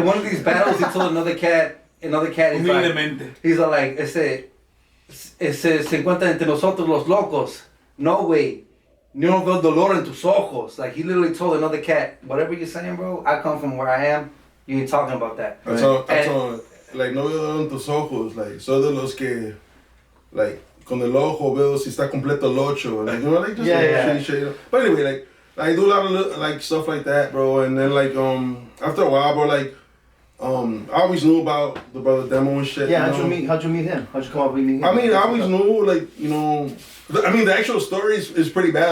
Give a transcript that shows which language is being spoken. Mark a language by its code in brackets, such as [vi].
[en] In one of these battles, he told another cat, he's like, [es] Humildemente. [en] he's like, [es] se encuentran entre nosotros los locos. [en] No, way. [es] Yo no veo dolor en tus ojos. [en] Like, he literally told another cat, whatever you're saying, bro, I come from where I am. You ain't talking about that. I told like, [es] no veo en tus ojos. Like, soy de los que, like, con el ojo veo si está completo el ocho. [en] Like, you know, like, just shit. But anyway, like, I do a lot of, like, stuff like that, bro. And then, like, after a while, bro, like, I always knew about the brother Demo and shit. Yeah, you how'd you meet him? How'd you come up with meeting him? I mean, I always knew, like, you know, I mean, the actual story is pretty bad.